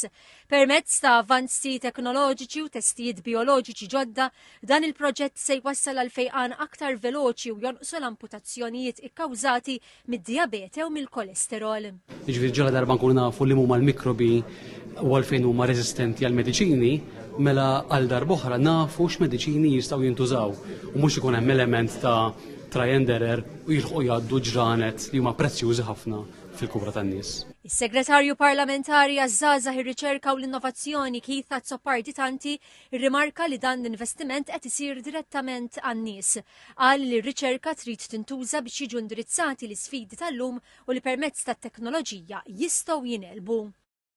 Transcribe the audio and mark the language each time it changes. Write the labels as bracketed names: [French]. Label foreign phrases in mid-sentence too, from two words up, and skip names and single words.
[Maltese] Permezz ta' avanzi teknoloġiċi u testijiet bioloġiċi ġodda, dan il-proġett se jwassal għal fejqan aktar veloċi u jonqsu l-amputazzjonijiet ikkawżati mid-dijabete u mill-kolesterol. Jiġifieri ġala darba nkunu nafu li huma l-mikrobi u għalfejn huma reżistenti għal mediċini, mela għal darb'oħra nafu x'mediċini jistgħu jintużaw u mhux ikun hemm element ta' [English] try and error [Maltese] u jilħqu jgħaddu ġranet li huma prezzjużi ħafna fil-kura tan-nies. Is-Segretarju Parlamentari għaż-Żgħażagħ ir-Riċerka u l-Innovazzjoni Keith Azzopardi-Tanti rrimarka li dan l-investiment qed isir direttament għan-nies. Qal li r-riċerka trid tintuża biex jiġu indirizzati l-isfidi tal-lum u li permezz tat-teknoloġija jistgħu jinelbu.